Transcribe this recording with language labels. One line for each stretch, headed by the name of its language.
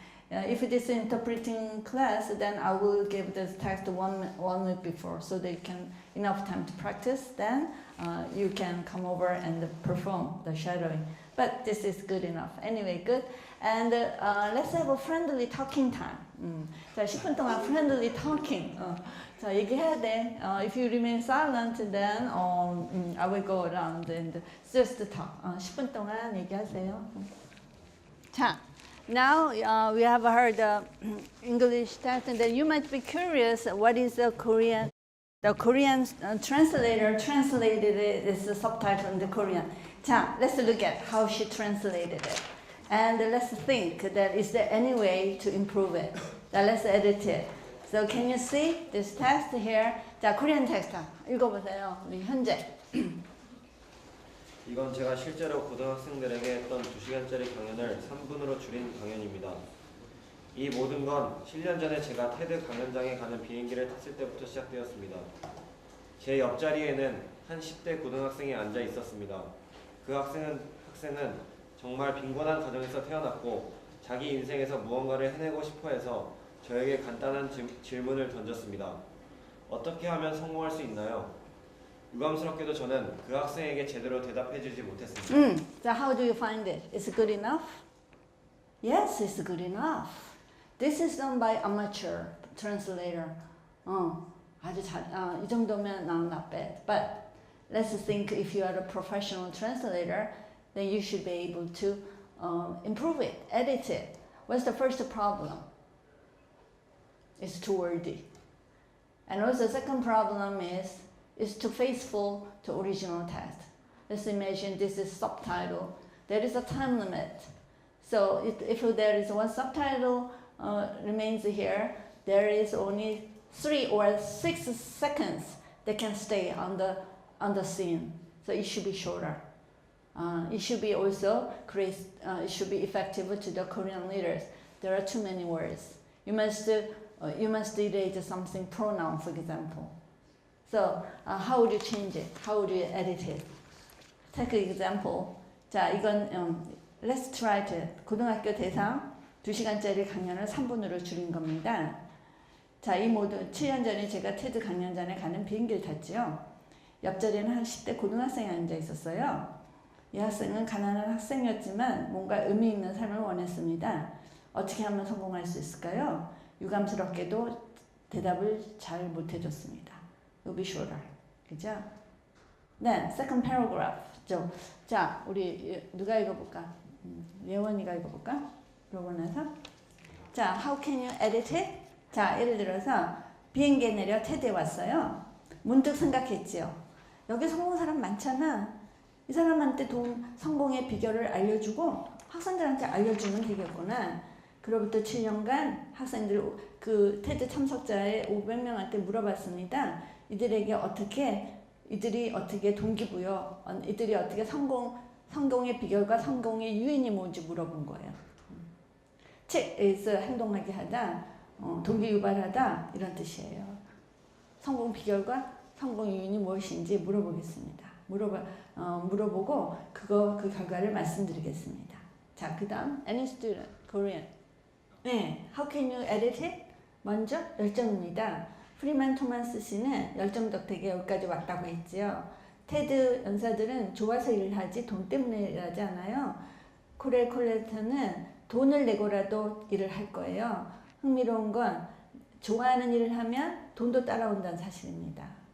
English: If it is interpreting class, then I will give this text one week before, so they can enough time to practice. Then you can come over and perform the shadowing. But this is good enough. Anyway, good. And let's have a friendly talking time.
Korean: 자, 10분 동안
English: friendly talking.
Korean: 자, 얘기해야 돼.
English: If you remain silent, then I will go around and just talk.
Korean: 10분 동안 얘기하세요.
English: 자, now we have heard the English text, and then you might be curious, what is the Korean? The Korean translator translated it as a subtitle in the Korean. 자, let's look at how she translated it. And let's think that is there any way to improve it? Now let's edit it. So can you see this text here? 자, Korean text 읽어보세요.
Korean: 우리 현재. 이건 제가 실제로 고등학생들에게 했던 2시간짜리 강연을 3분으로 줄인 강연입니다. 이 모든 건 7년 전에 제가 테드 강연장에 가는 비행기를 탔을 때부터 시작되었습니다. 제 옆자리에는 한 10대 고등학생이 앉아 있었습니다. 그 학생은 정말 빈곤한 가정에서 태어났고 자기 인생에서 무언가를 해내고 싶어 해서 저에게 간단한 질문을 던졌습니다. 어떻게 하면 성공할 수 있나요? 유감스럽게도 저는 그 학생에게 제대로 대답해주지 못했습니다.
English: So how do you find it? Is it good enough? Yes, it's good enough. This is done by amateur translator.
Korean: 아주 이 정도면
English: not bad. But let's think if you are a professional translator, then you should be able to improve it, edit it. What's the first problem? It's too wordy. And also the second problem is it's too faithful to original text. Let's imagine this is subtitle. There is a time limit. So if there is one subtitle remains here, there is only 3 or 6 seconds that can stay on the scene. So it should be shorter. It should be also it should be effective to the Korean leaders. There are too many words. You must delete something pronoun, for example. So how would you change it? How would you edit it? Take an example.
Korean: 자, 이건
English: let's try to
Korean: 고등학교 대상 2시간짜리 강연을 3분으로 줄인 겁니다. 자, 이 모두 7년 전에 제가 테드 강연장에 가는 비행기를 탔지요. 옆자리에는 한 10대 고등학생이 앉아 있었어요. 이 학생은 가난한 학생이었지만 뭔가 의미 있는 삶을 원했습니다. 어떻게 하면 성공할 수 있을까요? 유감스럽게도 대답을 잘 못해줬습니다.
English: Will be shorter. 그죠? Then, second paragraph.
Korean: 자, 우리 누가 읽어볼까? 예원이가 읽어볼까? 그러고 나서
English: 자, how can you edit it?
Korean: 자, 예를 들어서 비행기에 내려 테드에 왔어요. 문득 생각했지요. 여기 성공한 사람 많잖아. 이 사람한테 성공의 비결을 알려주고 학생들한테 알려주면 되겠구나. 그로부터 7년간 학생들 그 테드 참석자의 500명한테 물어봤습니다. 이들이 어떻게 동기부여, 이들이 어떻게 성공의 비결과 성공의 유인이 뭔지 물어본 거예요. 책에서 행동하게 하다, 동기 유발하다 이런 뜻이에요. 성공 비결과 성공 유인이 무엇인지 물어보겠습니다. 물어보고 그 결과를 말씀드리겠습니다.
English: 자, 그다음 any student Korean. 네, how can you edit it?
Korean: 먼저 열정입니다. 프리만 토마스 씨는 열정 덕택에 여기까지 왔다고 했지요. 테드 연사들은 좋아서 일하지 돈 때문에 일하지 않아요. 코렐 콜레트는 돈을 내고라도 일을 할 거예요. 흥미로운 건 좋아하는 일을 하면 돈도 따라온다는 사실입니다.